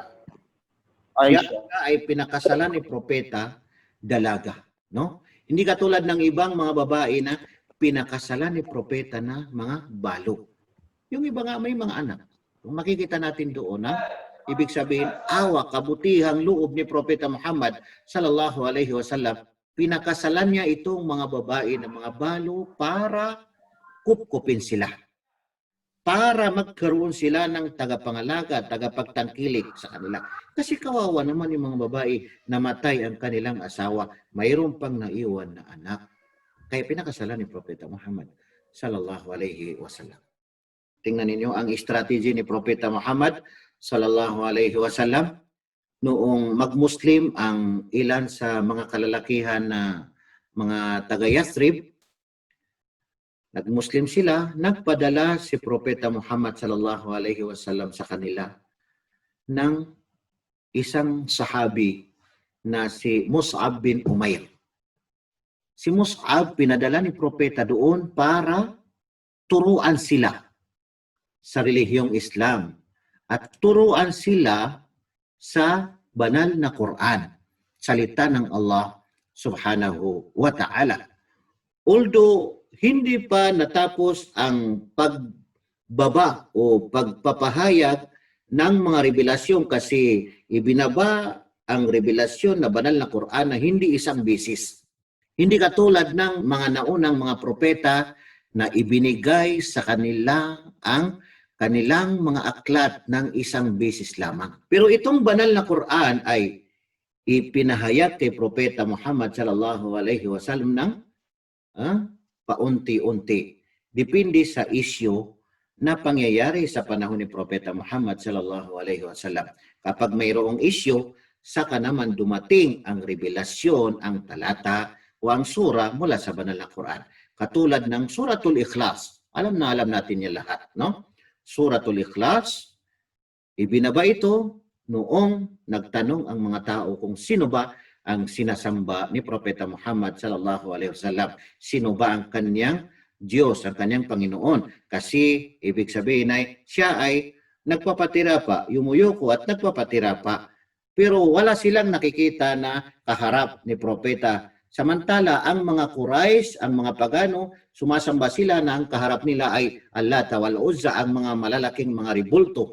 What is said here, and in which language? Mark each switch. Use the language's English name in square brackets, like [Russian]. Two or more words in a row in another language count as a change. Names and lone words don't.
[Filipino] Aisha ay pinakasalan ni propeta dalaga, no? Hindi katulad ng ibang mga babae na pinakasalan ni propeta na mga balo. Yung iba nga may mga anak. Kung makikita natin doon, ibig sabihin, kabutihang loob ni Propeta Muhammad [Arabic] صلى الله عليه وسلم, [Filipino] pinakasalan niya itong mga babae na mga balo para kupkupin sila. Para magkaroon sila ng tagapangalaga, tagapagtangkilik sa kanila. Kasi kawawa naman yung mga babae, namatay ang kanilang asawa, mayroon pang naiwan na anak. Kaya pinakasalan ni Propeta Muhammad [Arabic] صلى الله عليه وسلم. [Filipino] Tingnan ninyo ang strategy ni Propeta Muhammad [Arabic] صلى الله عليه وسلم [Filipino] noong mag-Muslim ang ilan sa mga kalalakihan na mga taga-Yathrib. Nag-Muslim sila, nagpadala si Propeta Muhammad [Arabic] صلى الله عليه وسلم [Filipino] sa kanila ng isang sahabi na si Mus'ab bin Umair. Si Mus'ab pinadala ni Propeta doon para turuan sila sa relihiyong Islam at turuan sila sa banal na Quran, salita ng Allah [Arabic] سبحانه وتعالى. [Filipino] Although hindi pa natapos ang pagbaba o pagpapahayag ng mga revelasyon kasi ibinaba ang revelasyon na banal na Quran na hindi isang bisis. Hindi katulad ng mga naunang mga propeta na ibinigay sa kanila ang kanilang mga aklat ng isang bisis lamang. Pero itong banal na Quran ay ipinahayag kay Propeta Muhammad [Arabic] صلى الله عليه وسلم [Filipino] ng paunti-unti. Depende sa isyu na pangyayari sa panahon ni Propeta Muhammad [Arabic] صلى الله عليه وسلم. [Filipino] Kapag mayroong isyu, saka naman dumating ang revelasyon, ang talata o ang sura mula sa banal na Quran. Katulad ng Suratul Ikhlas. Alam natin yan lahat, no? Suratul Ikhlas, ibinaba ito noong nagtanong ang mga tao kung sino ba ang sinasamba ni Propeta Muhammad [Arabic] صلى الله عليه وسلم. [Filipino] Sino ba ang kanyang Diyos, ang kanyang Panginoon? Kasi ibig sabihin ay siya ay nagpapatira pa, yumuyuko at nagpapatira pa. Pero wala silang nakikita na kaharap ni Propeta. Samantala, ang mga Quraysh, ang mga pagano, sumasamba sila na ang kaharap nila ay Allah wal Uzza, ang mga malalaking mga ribulto.